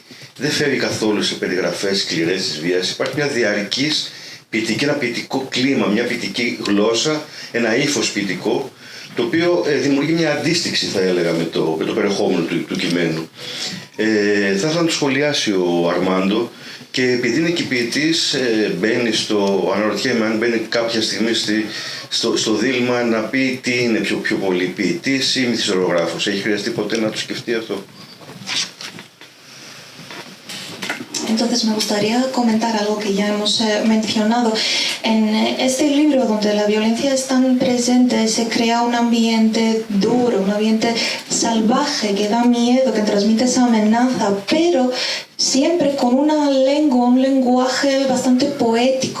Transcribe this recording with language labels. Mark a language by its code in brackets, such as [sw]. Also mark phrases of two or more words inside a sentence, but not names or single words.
[el] Δεν φεύγει καθόλου σε περιγραφές σκληρές της βίας. Υπάρχει μια διαρκής ποιητική, ένα ποιητικό κλίμα, μια ποιητική γλώσσα, ένα ύφος ποιητικό, το οποίο δημιουργεί μια αντίστοιξη, θα έλεγα, με το περιεχόμενο του κειμένου. Θα ήθελα να το σχολιάσει ο Αρμάντο, και επειδή είναι και ποιητής, αναρωτιέμαι αν μπαίνει κάποια στιγμή στο δίλημμα να πει τι είναι πιο πολύ, ποιητής ή μυθιστορογράφος. Έχει χρειαστεί ποτέ να το σκεφτεί αυτό? [es] Entonces me gustaría comentar algo que ya hemos mencionado. En este libro, donde la violencia es tan presente, se crea un ambiente duro, un ambiente salvaje que da miedo, que transmite esa amenaza, pero siempre con una lengua, un lenguaje bastante poético.